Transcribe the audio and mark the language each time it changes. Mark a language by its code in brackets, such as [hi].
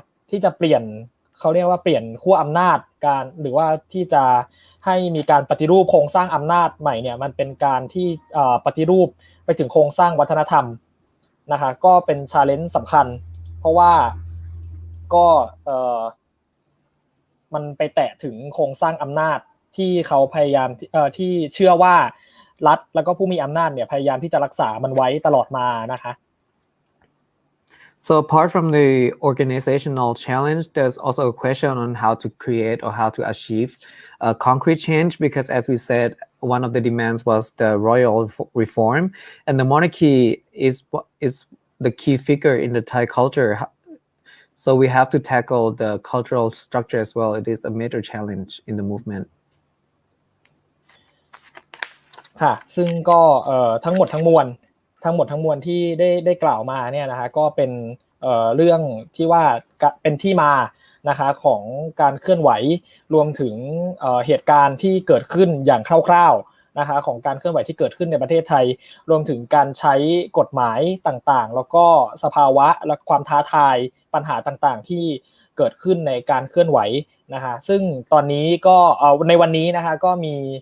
[th] ที่จะเปลี่ยนเขาเรียกว่าเปลี่ยนขั้วอำนาจการหรือว่าที่จะให้มีการปฏิรูปโครงสร้างอำนาจใหม่เนี่ยมันเป็นการที่ปฏิรูปไปถึงโครงสร้างวัฒนธรรมนะคะก็เป็น challenge สำคัญเพราะว่าก็มันไปแตะถึงโครงสร้างอำนาจที่เขาพยายามที่เชื่อว่ารัฐแล้วก็ผู้มีอำนาจเนี่ยพยายามที่จะรักษามันไว้ตลอดมานะคะ [en] So apart from the organizational challenge, there's also a question on how to create or how to achieve a concrete change because as we said, one of the demands was the royal reform and the monarchy is the key figure in the Thai culture. So we have to tackle the cultural structure as well. It is a major challenge in the movement. [th] ค่ะซึ่งก็ทั้งหมดทั้งมวลที่ได้กล่าวมาเนี่ยนะคะก็เป็นเรื่องที่ว่าเป็นที่มานะคะของการเคลื่อนไหวรวมถึงเหตุการณ์ที่เกิดขึ้นอย่างคร่าวๆนะคะของการเคลื่อนไหวที่เกิดขึ้นในประเทศไทยรวมถึงการใช้กฎหมายต่างๆแล้วก็สภาวะและความท้าทายปัญหาต่างๆที่เกิดขึ้นในการเคลื่อนไหวนะคะซึ่งตอนนี้ก็ในวันนี้นะคะก็มี